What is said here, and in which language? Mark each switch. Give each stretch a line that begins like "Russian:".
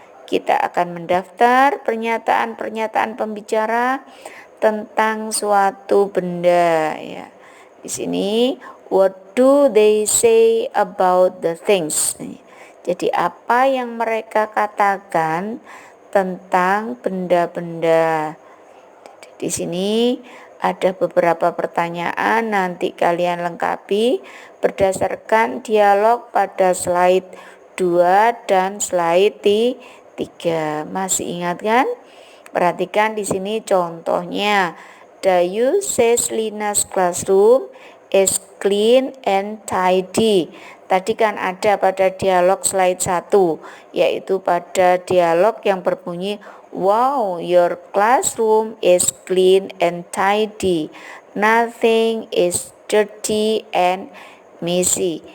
Indonesian: Kita akan mendaftar pernyataan-pernyataan pembicara tentang suatu benda ya. Di sini
English: what do they say about the things.
Indonesian: Jadi apa yang mereka katakan tentang benda-benda. Di sini ada beberapa pertanyaan, nanti kalian lengkapi berdasarkan dialog pada slide 2 dan slide 3. Masih ingat kan? Perhatikan di sini contohnya.
English: Dayu says Lina's classroom is clean and tidy.
Indonesian: Tadi kan ada pada dialog slide 1, yaitu pada dialog yang berbunyi
English: wow, your classroom is clean and tidy. Nothing is dirty and messy.